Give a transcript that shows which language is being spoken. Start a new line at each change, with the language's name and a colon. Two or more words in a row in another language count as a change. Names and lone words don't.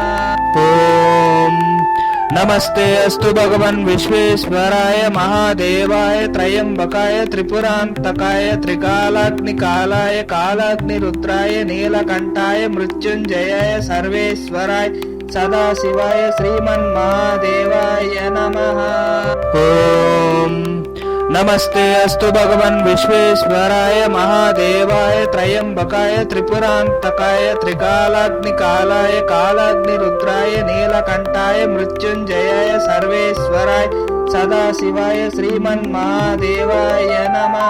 Sanskrit: ॐ नमस्ते अस्तु भगवन् विश्वेश्वराय महादेवाय त्र्यम्बकाय त्रिपुरान्तकाय त्रिकालाग्निकालाय कालाग्निरुद्राय नीलकण्ठाय मृत्युञ्जयाय सर्वेश्वराय సదాశివాయ శ్రీమన్మహాదేవాయ నమః. ఓం నమస్తే అస్తు భగవన్ విశ్వేశ్వరాయ మహాదేవాయ త్రయంబకాయ త్రిపురాంతకాయ త్రికాలాగ్నికాలాయ కాలాగ్నిరుద్రాయ నీలకంఠాయ మృత్యుంజయాయ సర్వేశ్వరాయ సదాశివాయ శ్రీమన్మహాదేవాయ నమః.